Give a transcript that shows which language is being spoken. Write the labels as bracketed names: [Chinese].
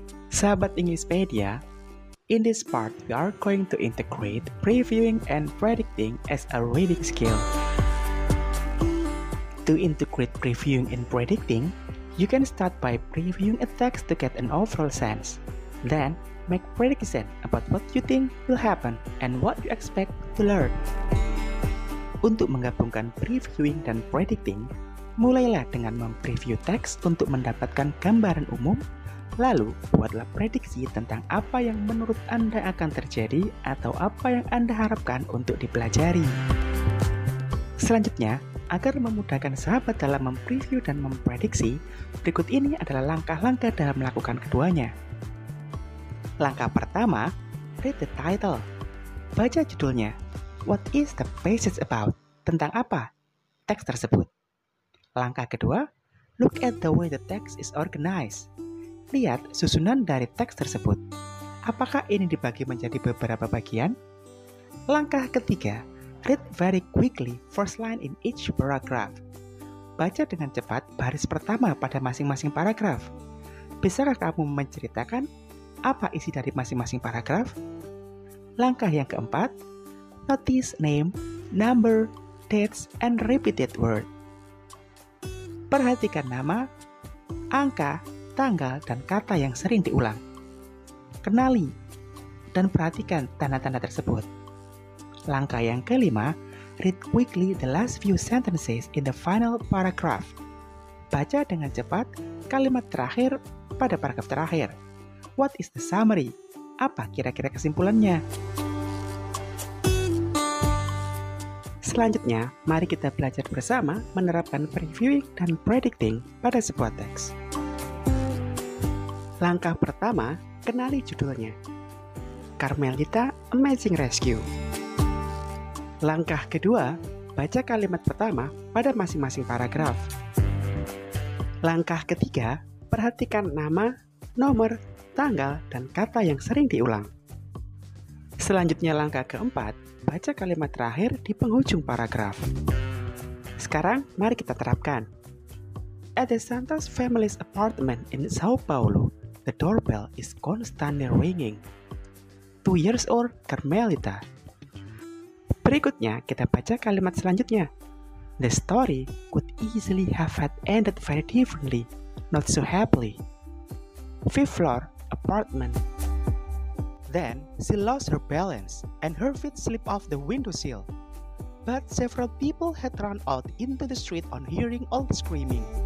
[English] Sahabat Englishpedia, in this part we are going to integrate previewing and predicting as a reading skill. To integrate previewing and predicting, you can start by previewing a text to get an overall sense. Then, make prediction about what you think will happen and what you expect to learn. [Indonesian] Untuk menggabungkan previewing dan predicting, mulailah dengan mempreview teks untuk mendapatkan gambaran umum. Lalu, buatlah prediksi tentang apa yang menurut Anda akan terjadi atau apa yang Anda harapkan untuk dipelajari. Selanjutnya, agar memudahkan sahabat dalam mempreview dan memprediksi, berikut ini adalah langkah-langkah dalam melakukan keduanya. Langkah pertama, [English] read the title. [Indonesian] Baca judulnya. [English] What is the passage about? [Indonesian] Tentang apa teks tersebut? Langkah kedua, [English] look at the way the text is organized. [Indonesian] Lihat susunan dari teks tersebut. Apakah ini dibagi menjadi beberapa bagian? Langkah ketiga, [English] read very quickly first line in each paragraph. [Indonesian] Baca dengan cepat baris pertama pada masing-masing paragraf. Bisakah kamu menceritakan apa isi dari masing-masing paragraf? Langkah yang keempat, [English] notice name, number, dates, and repeated word. [Indonesian] Perhatikan nama, angka, tanggal, dan kata yang sering diulang. Kenali dan perhatikan tanda-tanda tersebut. Langkah yang kelima, [English] read quickly the last few sentences in the final paragraph. [Indonesian] Baca dengan cepat kalimat terakhir pada paragraf terakhir. [English] What is the summary? [Indonesian] Apa kira-kira kesimpulannya? Selanjutnya, mari kita belajar bersama menerapkan previewing dan predicting pada sebuah teks. Langkah pertama, kenali judulnya. Carmelita Amazing Rescue. Langkah kedua, baca kalimat pertama pada masing-masing paragraf. Langkah ketiga, perhatikan nama, nomor, tanggal, dan kata yang sering diulang. Selanjutnya langkah keempat, baca kalimat terakhir di penghujung paragraf. Sekarang, mari kita terapkan. [English] At the Santos family's apartment in Sao Paulo, the doorbell is constantly ringing. 2 years old Carmelita. [Indonesian] Berikutnya, kita baca kalimat selanjutnya. [English] The story could easily have had ended very differently, not so happily. 5th floor apartment. Then, she lost her balance, and her feet slipped off the windowsill. But several people had run out into the street on hearing all the screaming.